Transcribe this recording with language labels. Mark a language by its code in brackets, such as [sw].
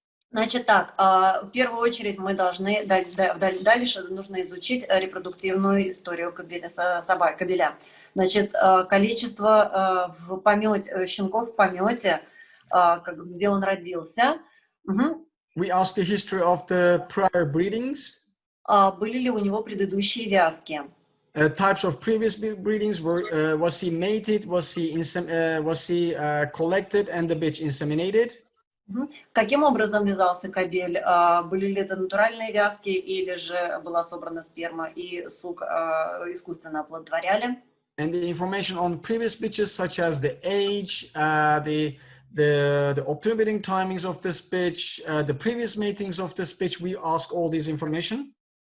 [ru] Значит так, в первую очередь мы должны, дальше нужно изучить репродуктивную историю кобеля. Значит, количество щенков в помете, где он родился. [en] We ask the history of the prior breedings. [ru] Были ли у него предыдущие вязки? [en] Types of previous breedings, was he mated, was he collected and the bitch inseminated? [ru] Каким образом вязался кобель? Были ли это натуральные вязки или же была собрана сперма и сук искусственно оплодотворяли? [en] And the information on previous bitches, such as the age, the operating timings of this bitch, the previous matings of this bitch, we ask all this information.